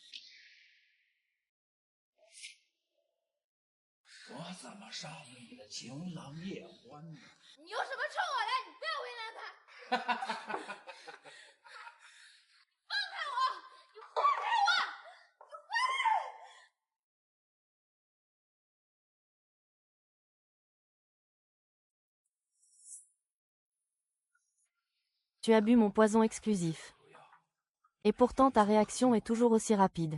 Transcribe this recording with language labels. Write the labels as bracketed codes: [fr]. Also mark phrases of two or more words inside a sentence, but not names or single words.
[zh] 我怎么杀死你的情郎叶欢的？你用什么冲我来？你不要为难他！放开我！你放开我！你放开！ [fr] Tu as bu mon poison exclusif. Et pourtant ta réaction est toujours aussi rapide.